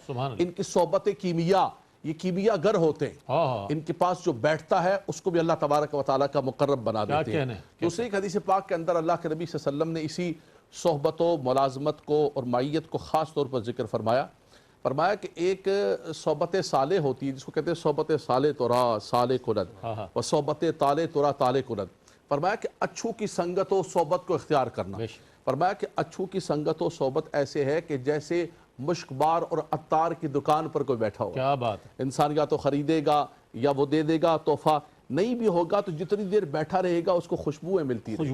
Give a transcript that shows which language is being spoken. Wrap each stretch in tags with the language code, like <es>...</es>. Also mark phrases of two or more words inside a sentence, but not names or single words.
<ur>ان کی صحبت کیمیا، یہ کیمیا گر ہوتے ہیں، ان کے پاس جو بیٹھتا ہے اس کو بھی</ur> <ar>اللہ تبارک و تعالیٰ</ar> <ur>کا مقرب بنا دیتے ہیں. دوسری ایک حدیث پاک کے اندر اللہ کے نبی</ur> <ar>صلی اللہ علیہ وسلم</ar> <ur>نے اسی صحبت و ملازمت کو اور معیت کو خاص طور پر ذکر فرمایا کہ ایک</ur> <fa>صحبت صالح ہوتی ہے جس کو کہتے ہیں صحبت صالح ترا صالح کند و صحبت طالح ترا طالح کند.</fa> <ur>فرمایا کہ اچھو کی سنگت و صحبت کو اختیار کرنا. فرمایا کہ اچھو کی سنگت و صحبت ایسے ہے کہ جیسے مشک بار اور عطار کی دکان پر کوئی بیٹھا ہو. کیا بات. انسان یا تو خریدے گا یا وہ دے دے گا تحفہ، نہیں بھی ہوگا تو جتنی دیر بیٹھا رہے گا اس کو خوشبوئیں ملتی رہیں گی،</ur>